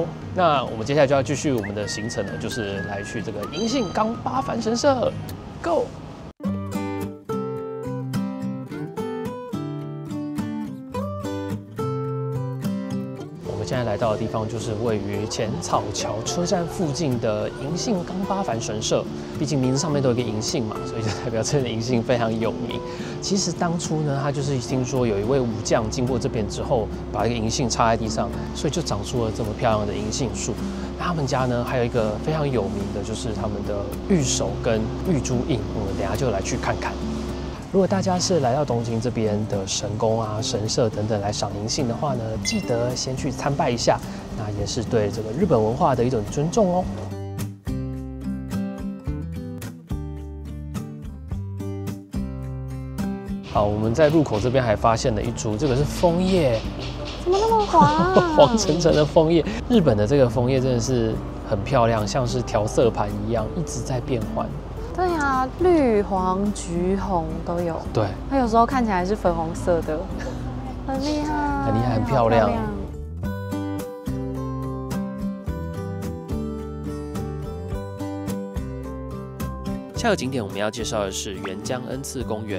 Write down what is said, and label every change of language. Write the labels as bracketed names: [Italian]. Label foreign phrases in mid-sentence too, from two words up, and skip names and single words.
[Chinese] 那我們接下來就要繼續我們的行程了，就是來去這個銀杏岡八幡神社 ，Go！现在来到的地方就是位于淺草橋車站附近的銀杏岡八幡神社。畢竟名字上面都有一個銀杏嘛，所以就代表這個銀杏非常有名。其實當初呢，他就是聽說有一位武將經過這邊之後，把一個銀杏插在地上，所以就長出了這麼漂亮的銀杏樹。那他們家呢，還有一個非常有名的，就是他們的玉手跟玉珠印。我们等一下就來去看看。如果大家是來到東京這邊的神宮啊、神社等等來賞銀杏的話呢，記得先去參拜一下，那也是對這個日本文化的一種尊重哦。好，我們在入口這邊還發現了一株，這個是楓葉，怎麼那麼黃啊？黃澄澄的楓葉，日本的這個楓葉真的是很漂亮，像是調色盤一樣，一直在變換。對啊，綠、黃、橘、紅都有。對，它有時候看起來是粉紅色的，很厲害，很厲害，很漂亮。下個景點我們要介紹的是原江恩賜公園。